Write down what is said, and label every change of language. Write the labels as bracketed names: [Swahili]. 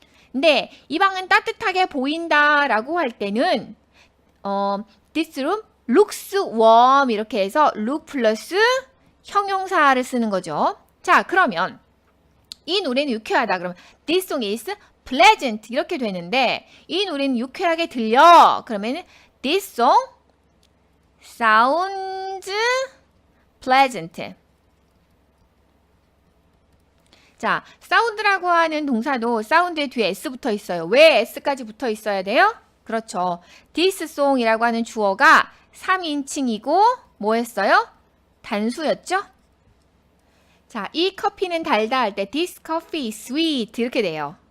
[Korean] 근데 이 방은 따뜻하게 보인다 라고 할 때는 [English] this room looks warm [Korean] 이렇게 해서 look 플러스 형용사를 쓰는 거죠. 자, 그러면 이 노래는 유쾌하다. 그러면 [English] this song is pleasant [Korean] 이렇게 되는데 이 노래는 유쾌하게 들려. [English] 그러면 this song sounds pleasant. [Korean] 자, 사운드라고 하는 동사도 사운드의 뒤에 s 붙어 있어요. 왜 s까지 붙어 있어야 돼요? 그렇죠. this song이라고 하는 주어가 3인칭이고 뭐 했어요? 단수였죠? 자, 이 커피는 달다 할 때 [English] this coffee is sweet [Korean] 이렇게 돼요.